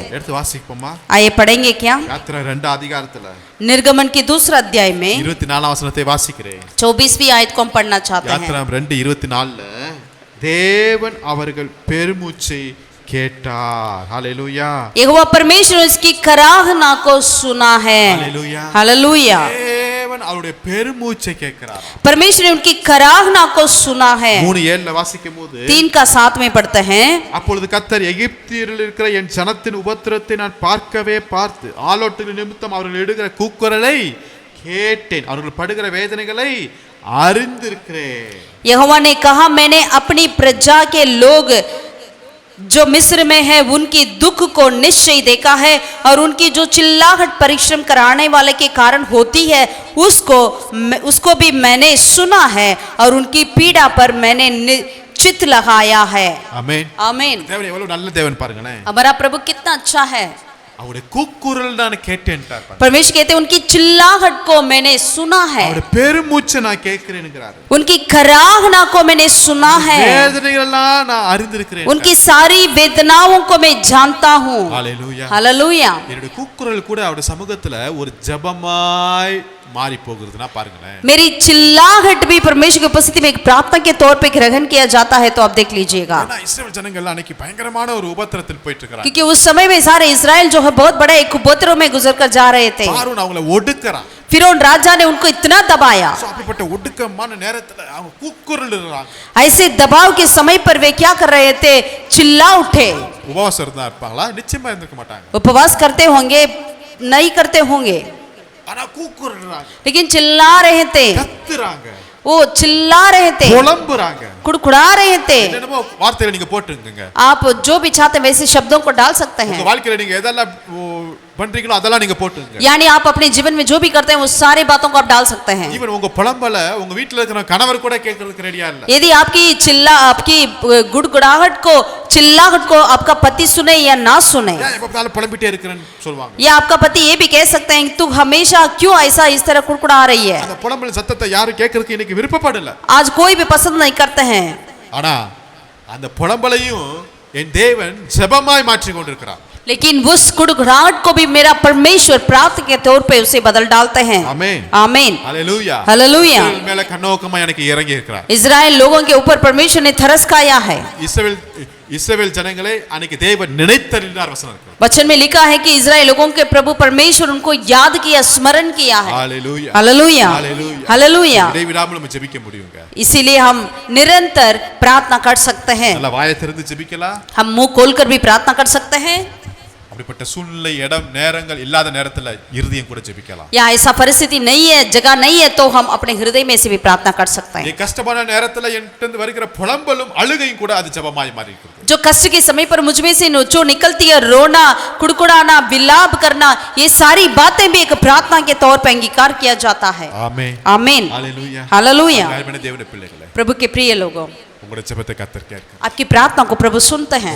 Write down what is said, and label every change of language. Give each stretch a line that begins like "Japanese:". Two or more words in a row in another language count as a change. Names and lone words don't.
Tamil: எடுத்து வாசிப்போமா?
Hindi: आइए पढ़ेंगे क्या?
Tamil: யாத்திரை 2 அதிகாரத்துல
Hindi: निर्गमन की दूसरा अध्याय में
Tamil: 24 वचனத்தை வாசிக்கிறேன்.
Hindi: 24वीं आयत को हम पढ़ना चाहते हैं.
Tamil: யாத்திரை 2:24ல தேவன் அவர்கள் பெருமூச்சை கேட்டார்.
Hindi: हालेलुया. यहोवा परमेश्वर उसकी कराहना को सुना है. हालेलुया. हालेलुया.
Tamil: தேவன் அவருடைய பெருமூச்சை கேட்கிறார்.
Hindi: परमेश्वर ने उनकी कराहना को सुना है.
Tamil: 3:7ல வாசிக்கும்போது
Hindi: 3:7 में पढ़ते हैं,
Tamil: அப்பொழுது கர்த்தர் எகிப்தியரில் இருக்கிற என் ஜனத்தின் உபத்திரத்தை நான் பார்க்கவே பார்த்து ஆலோட்டுகள் நிமித்தம் அவர்கள் இடுகிற கூக்குரலை கேட்டேன், அவர்கள் படுகிற வேதனைகளை அறிந்திருக்கிறேன்.
Hindi: यहोवा ने कहा मैंने अपनी प्रजा के लोग जो मिस्र में है उनकी दुख को निश्चय देखा है और उनकी जो चिल्लाहट परिश्रम कराने वाले के कारण होती है उसको भी मैंने सुना है और उनकी पीड़ा पर मैंने चित लगाया है.
Tamil: ஆமென்.
Hindi: आमीन.
Tamil: தேவன் எவ்வளவு நல்ல தேவன் பாருங்களேன்.
Hindi: हमारा प्रभु कितना अच्छा है.
Tamil: அவருடைய கூக்குரல் நான் கேட்டேன்ட்டார்.
Hindi: परमेश्वर कहते हैं उनकी चिल्लाहट को मैंने सुना है,
Tamil: அவருடைய பெருமூச்சை நான் கேட்கிறேன்ங்கறார்.
Hindi: उनकी कराहना को मैंने सुना है,
Tamil: வேதனைகள் எல்லாம் நான் அறிந்திருக்கிறேன்,
Hindi: उनकी सारी वेदनाओं को मैं जानता हूँ. हालेलुया. हालेलुया.
Tamil: என்னுடைய கூக்குரல் கூட அவருடைய சமூகத்துல ஒரு ஜெபமாய் மாறி போகுதுன்னா பாருங்களேன்.
Hindi: मेरी चिल्लाहट भी परमेश्वर की उपस्थिति में एक प्रार्थना के तौर पे ग्रहण किया जाता है, तो आप देख लीजिएगा.
Tamil: ஏன்னா இஸ்ரவேல் ஜனங்கள் அன்னைக்கு பயங்கரமான ஒரு உபத்திரத்தில் போயிட்டு இருக்காங்க.
Hindi: क्योंकि उस समय में सारे इजराइल जो है बहुत बड़ा एक उपद्रव में गुजर कर जा रहे थे.
Tamil: பார்வோன் அவங்களை ஒடுக்குறான்.
Hindi: फिरौन राजा ने उनको इतना दबाया.
Tamil: அப்படிப்பட்ட ஒடுக்கமான நேரத்துல அவங்க கூக்குரல்றாங்க.
Hindi: ऐसे दबाव के समय पर वे क्या कर रहे थे? चिल्ला उठे.
Tamil: உபவாசம் இருந்தா இருப்பாங்களா? நிச்சயமா இருந்திருக்க மாட்டாங்க.
Hindi: उपवास करते होंगे? नहीं करते होंगे,
Tamil: ஆனா கூக்குரல்றாங்க,
Hindi: लेकिन चिल्ला रहे थे.
Tamil: கத்துறாங்க,
Hindi: वो चिल्ला रहे थे,
Tamil: புலம்புறாங்க,
Hindi: कुड़कुड़ा रहे थे.
Tamil: என்னமோ வார்த்தைகளை நீங்க போட்டுங்க.
Hindi: आप जो भी चाहते वैसे शब्दों को डाल सकते हैं.
Tamil: உங்க வாழ்க்கையில நீங்க எதெல்லாம் பண்றீங்களோ அதெல்லாம் நீங்க போட்டுங்க.
Hindi: यानी आप अपने जीवन में जो भी करते हैं वो सारी बातों को आप डाल सकते हैं।
Tamil: ஈவன் உங்க புலம்பல உங்க வீட்ல இருக்கிற கணவர் கூட கேட்கிறதுக்கு ரெடியா இல்ல.
Hindi: यदि आपकी गुड़गुड़ाहट को चिल्लाहट को आपका पति सुने या ना सुने,
Tamil: ஏன் எப்ப பார்த்தாலும் புலம்பிட்டே இருக்கறேன்னு சொல்வாங்க.
Hindi: या आपका पति ये भी कह सकते हैं तू हमेशा क्यों ऐसा इस तरह कुड़कुड़ा रही है।
Tamil: அந்த புலம்பல் சத்தத்தை யாரும் கேட்கிறதுக்கு இன்னைக்கு விருப்பப்படல.
Hindi: आज कोई भी पसंद नहीं करते हैं।
Tamil: ஆனா அந்த புலம்பலையும் என் தேவன் ஜெபமாய் மாற்றி கொண்டிருக்கிறார்.
Hindi: लेकिन उस गुड़गुड़ाहट को भी मेरा परमेश्वर प्रार्थना के तौर पे उसे बदल डालते हैं। आमीन आमीन हालेलुया हालेलुया।
Tamil: இஸ்ரவேல் மேல கண்ணோக்கமா எனக்கு இறங்கி இருக்கிறார்.
Hindi: इजराइल लोगों के ऊपर परमेश्वर ने तरस खाया है।
Tamil: இஸ்ரவேல் ஜனங்களே அன்னைக்கு தேவன் நினைத்தறிந்தார் வசனம் இருக்கு.
Hindi: वचन में लिखा है कि इजराइल लोगों के प्रभु परमेश्वर उनको याद किया, स्मरण किया है। हालेलुया हालेलुया हालेलुया।
Tamil: இடைவிடாமல் நம்ம ஜெபிக்க முடியுங்க.
Hindi: इसीलिए हम निरंतर प्रार्थना कर सकते हैं।
Tamil: நல்ல வாயை திறந்து ஜெபிக்கலாம்.
Hindi: हम मुंह खोलकर भी प्रार्थना कर सकते हैं।
Tamil: அப்படிப்பட்ட சூழ்நிலை இடம் நேரங்கள் இல்லாத நேரத்துல இருதயம் கூட ஜெபிக்கலாம்.
Hindi: या ऐसा परिस्थिति नहीं है, जगह नहीं है, तो हम अपने हृदय में से भी प्रार्थना कर सकते हैं। ये
Tamil: கஷ்டமான நேரத்துல என்கிட்ட வருகிற புலம்பலும் அழுகையும் கூட அது ஜெபமாய் மாறி இருக்குது.
Hindi: जो कष्ट के समय पर मुझ में से जो निकलती है, रोना, कुड़कुड़ाना, विलाप करना, ये सारी बातें भी एक प्रार्थना के तौर पर अंगीकार किया जाता है।
Tamil: ஆமென்
Hindi: आमीन हालेलुया हालेलुया।
Tamil: அருமையான தேவனுடைய பிள்ளைகளே,
Hindi: प्रभु के प्रिय लोगों,
Tamil: உங்களுடைய ஜெபத்தை கர்த்தர் கேட்கிறார்.
Hindi: आपकी प्रार्थना को प्रभु सुनते हैं।